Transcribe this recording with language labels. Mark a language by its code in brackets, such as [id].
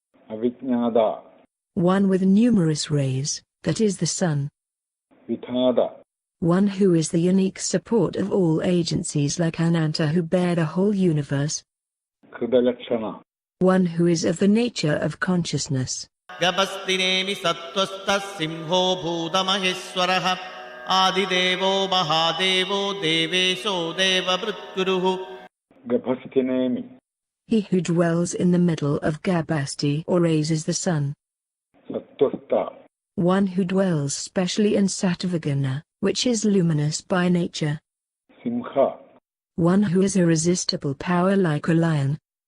[en] Avijnada, One with numerous rays, that is the sun. Vidhada, One who is the unique support of all agencies like Ananta who bear the whole universe. Kridalakshana, One who is of the nature of consciousness. [sa] गभस्तिनेमि सत्त्वस्तः सिंहो भूतमहेश्वरः आदिदेवो महादेवो देवेशो देवभृत्कुरुः [en] Gabhastinemi, He who dwells in the middle of Gabasti or raises the sun. Sattwasta, One who dwells specially in Sattvaguna, which is luminous by nature. Simha, One who is irresistible power like a lion.